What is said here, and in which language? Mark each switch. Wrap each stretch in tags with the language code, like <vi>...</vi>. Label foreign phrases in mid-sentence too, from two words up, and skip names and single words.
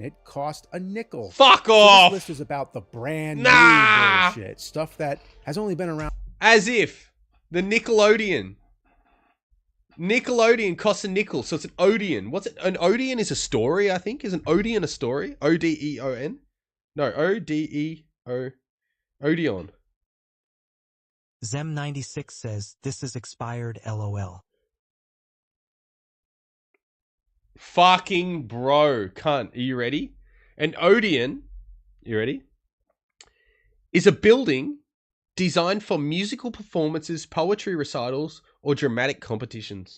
<en>It cost a nickel. Fuck off! This list is about the brand new bullshit. Stuff that has only been around. As if. The Nickelodeon. Nickelodeon costs a nickel, so it's an Odeon. What's it? An Odeon is a story, I think. Is an Odeon a story? O-D-E-O-N? No, O-D-E-O... Odeon. Zem96 says, this is expired LOL. Fucking bro, cunt. Are you ready? An Odeon, you ready? Is a building designed for musical performances, poetry recitals, or dramatic competitions.</en>